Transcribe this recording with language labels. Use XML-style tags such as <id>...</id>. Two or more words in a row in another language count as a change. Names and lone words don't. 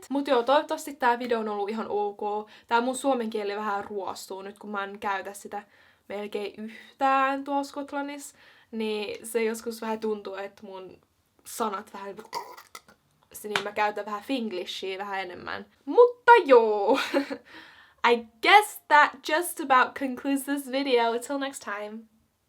<fi>Mut joo, toivottavasti tää video on ollut ihan ok. Tää mun suomen kieli vähän ruostuu nyt, kun mä en käytä sitä melkein yhtään tuolla Skotlannissa. Niin se joskus vähän tuntuu, että mun sanat vähän... Niin mä käytän vähän finglishia vähän enemmän. Mutta joo!</fi> <en>I guess that just about concludes this video. Until next time.</en>